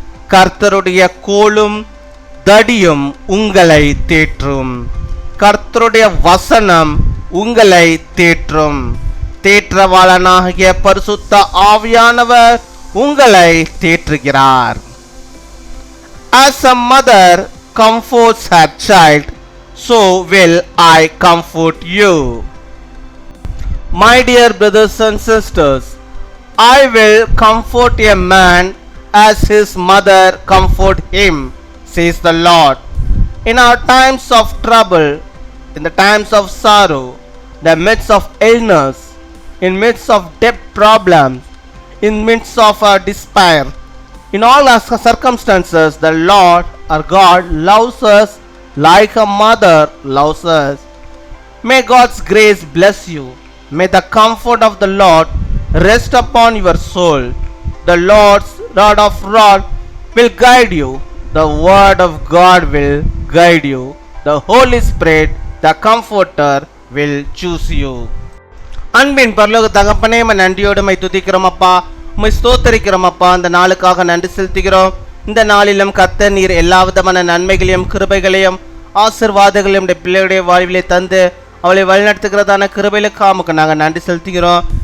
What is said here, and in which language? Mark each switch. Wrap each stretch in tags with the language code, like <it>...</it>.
<ta>கர்த்தருடைய கோலும் தடியும் உங்களை தேற்றும். கர்த்தருடைய வசனம் உங்களை தேற்றும். தேற்றவாளனாகிய பரிசுத்த ஆவியானவர் உங்களை தேற்றுகிறார்.</ta> <en>As a mother comforts her child, so will I comfort you. My dear brothers and sisters, I will comfort a man as his mother comfort him, says the Lord. In our times of trouble, in the times of sorrow, the midst of illness, in midst of debt problems, in midst of our despair, in all our circumstances, the Lord our God loves us like a mother loves us. May God's grace bless you. May the comfort of the Lord rest upon your soul. The Lord's rod of rod will guide you. The word of God will guide you. The Holy Spirit, the Comforter, will choose you.</en> <ta>அன்பின் பரலோக தகப்பனே, நன்றியோடு my துதிக்கிறோம் அப்பா, உம்மை ஸ்தோத்தரிக்கிறோம் அப்பா. இந்த நாளுக்காக நன்றி செலுத்துகிறோம். இந்த நாளிலும் கர்த்தர் நீர் எல்லா விதமான நன்மைகளையும் கிருபைகளையும் ஆசீர்வாதங்களையும் பிள்ளைகளுடைய வாழ்விலே தந்து அவளை வழிநடத்துகிறதான கிருபைகளுக்காக உமக்கு நாங்கள் நன்றி செலுத்துகிறோம்.</ta>